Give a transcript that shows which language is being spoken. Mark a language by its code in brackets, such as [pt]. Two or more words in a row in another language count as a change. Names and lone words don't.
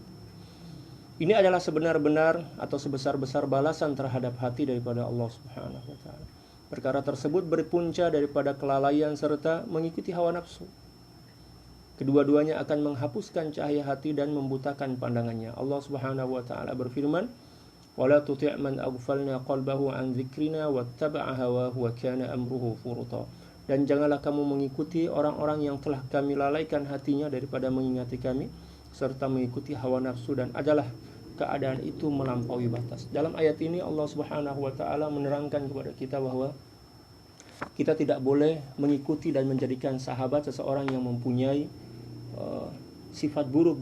[ms] Ini adalah sebenar-benar atau sebesar-besar balasan terhadap hati daripada Allah [ar] سبحانه وتعالى. [ms] Perkara tersebut berpunca daripada kelalaian serta mengikuti hawa nafsu. Kedua-duanya akan menghapuskan cahaya hati dan membutakan pandangannya. Allah [ar] سبحانه وتعالى [ms] berfirman, [ar] "ولا تطع من أغفلنا قلبه عن ذكرنا واتبع هواه وكان أمره فرطا." [ms] Dan janganlah kamu mengikuti orang-orang yang telah kami lalaikan hatinya daripada mengingati kami, serta mengikuti hawa nafsu, dan adalah keadaan itu melampaui batas. Dalam ayat ini Allah [ar] سبحانه وتعالى [ms] menerangkan kepada kita bahwa kita tidak boleh mengikuti dan menjadikan sahabat seseorang yang mempunyai sifat buruk.